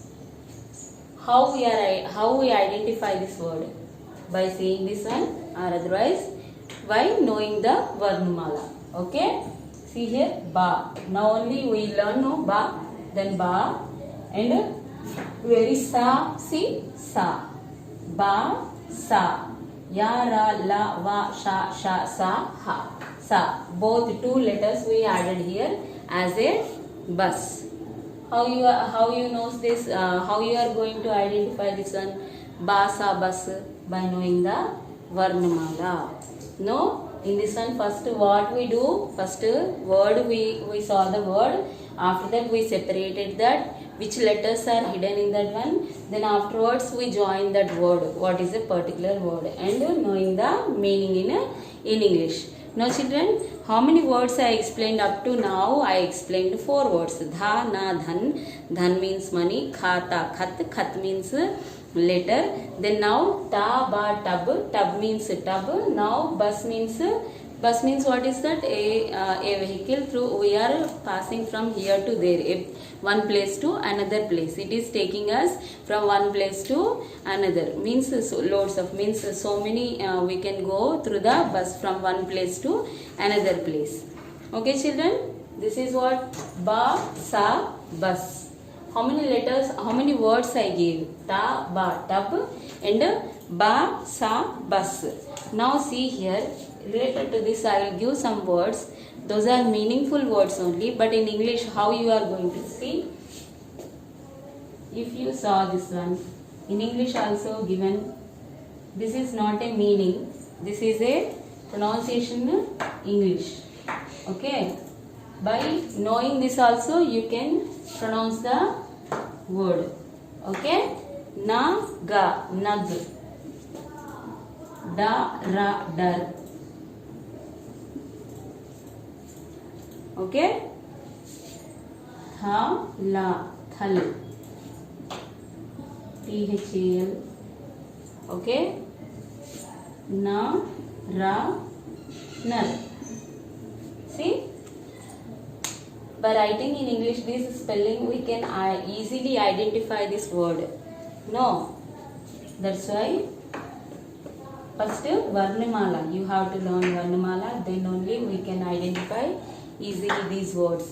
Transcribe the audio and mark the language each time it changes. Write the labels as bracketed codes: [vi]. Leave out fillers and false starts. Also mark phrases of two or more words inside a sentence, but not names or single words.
[en] How we identify this word? By saying this one, or otherwise by knowing the Varnamala. Okay? See here, ba. Now only we learn no ba, then ba, and where is sa? See, [hi] sa. Ba, sa. Ya, ra, la, va, sha, sha, sa, ha. Sa. [en] Both two letters we added here as a bus. How you knows this? How you are going to identify this one? [hi] Ba, sa, [en] bus, by knowing the Varnamala. No, in this one first what we do? First word we saw the word. After that we separated that which letters are hidden in that one. Then afterwards we join that word. What is a particular word and knowing the meaning in English. Now children, how many words I explained up to now? I explained 4 words. [hi] Dha, na, dhan. [en] Dhan means money. [hi] Kha, ta, khat. [en] Khat means letter. Then now [hi] ta, ba, [en] tub. Tub means tub. Now bus means what is that? A vehicle through we are passing from here to there. One place to another place. It is taking us from one place to another. Means loads of means so many we can go through the bus from one place to another place. Okay children, this is what [hi] ba, sa, [en] bus. How many letters, how many words I gave? [hi] Ta, ba, tub and ba, sa, [en] bus. Now see here, related to this I will give some words. Those are meaningful words only, but in English how you are going to see? If you saw this one, in English also given, this is not a meaning, this is a pronunciation in English. Okay, by knowing this also you can pronounce the word. [hi] Okay, na, ga, nag, da, ra, dar. Okay, tha, la, thal, thal. Okay, na, ra, nar. [en] See, by writing in English this spelling we can easily identify this word. No, that's why first Varnamala, you have to learn Varnamala, then only we can identify easily these words.